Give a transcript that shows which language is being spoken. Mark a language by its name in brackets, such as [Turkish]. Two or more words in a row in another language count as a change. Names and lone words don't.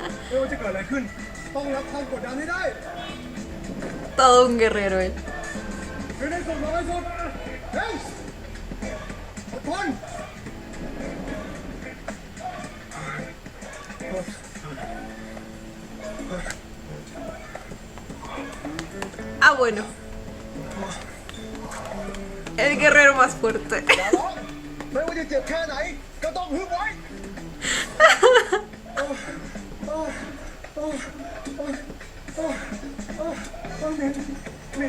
[Thai] ไม่ว่าจะเกิดอะไรขึ้น ต้องรับความกดดันให้ได้ [Spanish] Todo un guerrero él. [Thai] คือในสุดน้อยสุดเฮ้ยอดทน [Spanish] Ah, bueno. El guerrero más fuerte. [Thai] อย่าร้องไม่ว่าจะเจ็บแค่ไหน ก็ต้องฮึบไว้หมิงหมิง